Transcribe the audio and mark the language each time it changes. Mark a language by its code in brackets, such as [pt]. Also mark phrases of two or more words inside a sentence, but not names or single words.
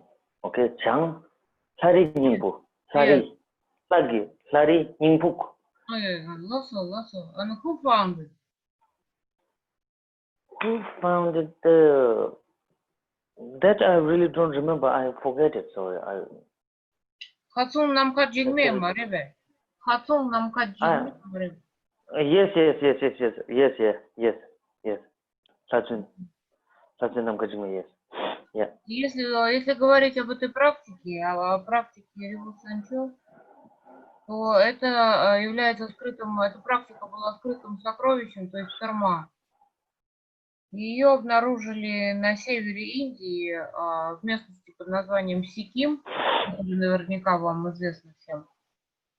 [en] Okay, Jangsarinjingbuk. Sarinjingbuk. Loso. And who found it? Who found it? That I really don't remember. I forget it. Sorry. [ru] Хацун Намкаджигме, Маребе. Хацун Намкаджигме, Маребе. [en] Yes. Sachin Namkajima, yes. Yeah. [ru] Если говорить об этой практике, о практике Rivo Sangcho, то это является скрытым, эта практика была скрытым сокровищем, то есть карма. Ее обнаружили на севере Индии, в местности под названием Сиким, которая наверняка вам известна всем.